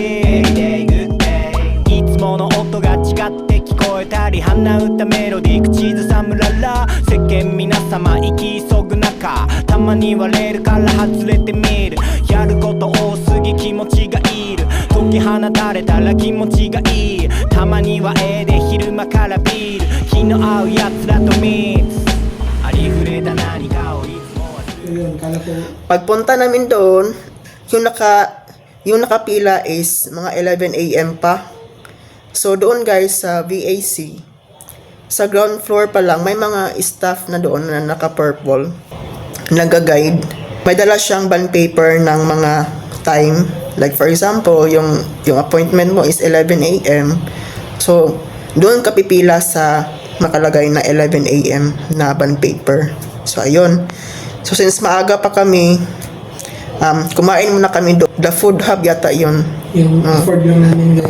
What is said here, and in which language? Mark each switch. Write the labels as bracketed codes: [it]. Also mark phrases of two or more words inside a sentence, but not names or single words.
[ja] いいつもの音が違って聞こえたり鼻歌メロディー口ずさむらら世間皆様生き急ぐ中たまに割れるから外れてみるやること多すぎ気持ちがいる解き放たれたら気持ちがいいたまにはで昼間からビール気の合うやつらとミックスありふれた何かをいつも [tl] Pagpunta namin doon, yung nakapila is mga 11 AM pa. So doon guys sa VAC, sa [en] ground floor [tl] pa lang may mga staff na doon na naka-purple, nag-guide. May dala siyang [en] bond paper [tl] ng mga time. [en] Like for example, [tl] yung appointment mo is 11 AM. So doon ka pipila sa nakalagay na 11 AM na [en] bond paper. [tl] So ayun. So since maaga pa kami, kumain muna kami doon. [en] The food hub [tl] yata yun. Yung afford lang namin guys.